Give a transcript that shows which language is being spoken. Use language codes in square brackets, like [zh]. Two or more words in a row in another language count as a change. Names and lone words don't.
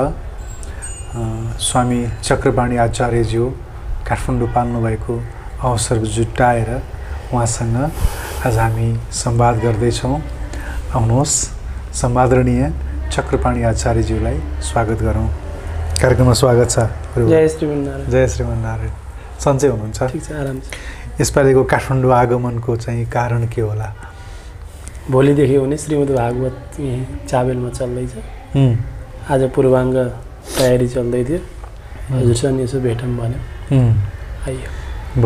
[ne] स्वामी चक्रपाणी आचार्यज्यू काठमाडौँ पाल्नुभएको अवसर जुटाएर उहाँसँग आज हामी संवाद गर्दैछौँ। आउनुहोस् समादरणीय चक्रपाणी आचार्यज्यूलाई स्वागत गरौँ। कार्यक्रममा स्वागत छ। जय श्रीमन्नारायण। जय श्रीमन्नारायण। सन्चै हुनुहुन्छ? ठीक छ, आराम छ। यसपालिको काठमाडौँ आगमनको चाहिँ कारण के होला? भोलिदेखि हुने श्रीमद् भागवत यहीँ चाबेलमा चल्दैछ। आज पूर्वाङ्ग तयारी चल्दै थियो, हजुरसँग यसो भेटौँ भन्यो, आइयो।